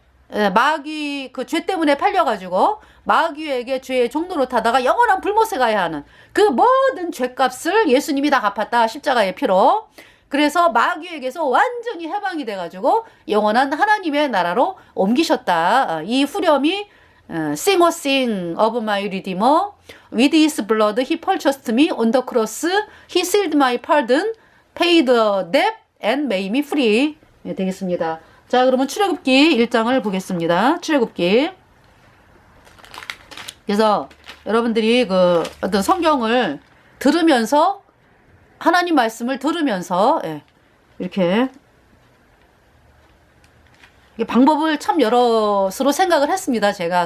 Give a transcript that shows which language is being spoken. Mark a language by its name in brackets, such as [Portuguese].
[Korean] 마귀 그 죄 때문에 팔려가지고 마귀에게 죄의 종로로 타다가 영원한 불못에 가야 하는 그 모든 죄값을 예수님이 다 갚았다. 십자가의 피로. 그래서 마귀에게서 완전히 해방이 돼가지고 영원한 하나님의 나라로 옮기셨다. 이 후렴이 [English] Sing a sing of my redeemer. With his blood he purchased me on the cross. He sealed my pardon, paid the debt and made me free. [Korean] 네, 되겠습니다. 자, 그러면 출애굽기 1장을 보겠습니다. 출애굽기. 그래서 여러분들이 그 어떤 성경을 들으면서 하나님 말씀을 들으면서 이렇게 방법을 참 여럿으로 생각을 했습니다. 제가.